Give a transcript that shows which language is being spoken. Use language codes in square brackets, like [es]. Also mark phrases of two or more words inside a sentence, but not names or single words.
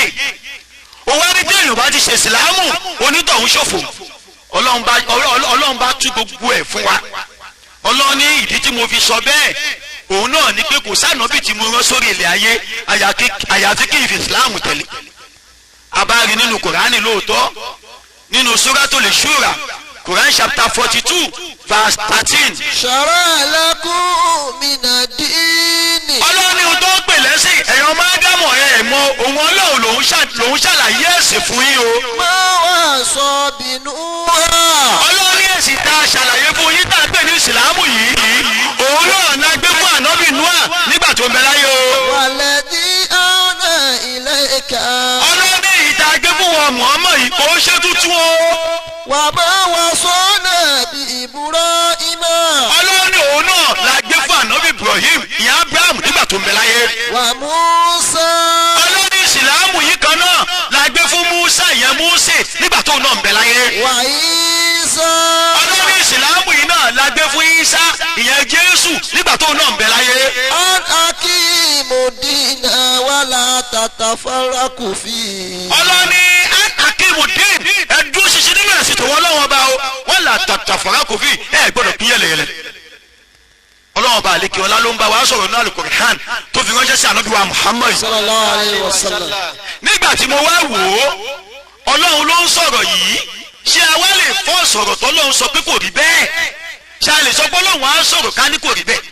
[yo] òun wá ní téèyàn bá ti ṣe ìsìlámù onítọ̀hún ṣòfò. ọlọ́run bá tú gbogbo ẹ̀ fún wa. ọlọ́run ní ìdí tí mo fi sọ bẹ́ẹ̀ òun náà ni pé kò sànọ́bì tí mo rán sórí ilẹ̀ ayé àyàfi kí n fi ìsìlámù tẹ̀lé. abárí nínú kùránì lóòótọ́ nínú Suratul Shura [en] Quran chapter 42 verse 13. [ar] شرع لكم من الدين. [yo] ọlọ́run ní ohun tó ń pè lẹ́sìn ẹ̀yàn máa dámọ̀ ẹ̀ mọ òun ọlọ́run lòun ṣàlàyé ẹ̀sìn fún yín o. [ar] ما وصى به نوحا. [yo] ọlọ́run ní ẹ̀sìn tá a ṣàlàyé fún yín tá a pè ní ìsìlámù yìí òun náà la gbé fún ànábì Nóà nígbà tó ń bẹ láyé o. [ar] والذي أوحينا إليك. [yo] ọlọ́run ní ìta gbé fún wọn Muhammad yìí kò ń ṣe tuntun o. [ar] وما وصينا به إبراهيم. [yo] ọlọ́run ní òun náà la gbé fún ànábì Ibrahim ìyá Abraham nígbà tó ń bẹ láyé. [ar] وموسى. [yo] ọlọ́run ní ìsìlámù yìí kan náà la gbé fún Musa ìyẹn Mose nígbà tó náà ń bẹ láyé. [ar] وعيسى. [yo] ọlọ́run ní ìsìlámù yìí náà la gbé fún Isa ìyẹn Jésù nígbà tó náà ń bẹ láyé. [ar] أن أقيموا الدين ولا تتفرقوا فيه. [yo] ọlọ́run ní akimu dín ẹ̀dúró ṣiṣẹ́ nínú ẹ̀sìn tó wọ́n lọ́wọ́ bá o wọ́n là tàtàfàrà kò fi ẹ̀ gbọ́dọ̀ pín yẹlẹyẹlẹ. ọlọ́run bá àlekè ọlá ló ń bá wa sọ̀rọ̀ náà Al-Qur'an tó fi ránṣẹ́ sí ànábì wa Muhammad. [ar] صلى الله عليه وسلم. [yo] nígbà tí mo wá wò ó ọlọ́run ló ń sọ̀rọ̀ yìí ṣé a wá lè fọ́ sọ̀rọ̀ tó lóun sọ pé kò rí bẹ́ẹ̀ ṣé a lè sọ pé ọlọ́run á sọ̀rọ̀ ká ní kò rí bẹ́ẹ̀.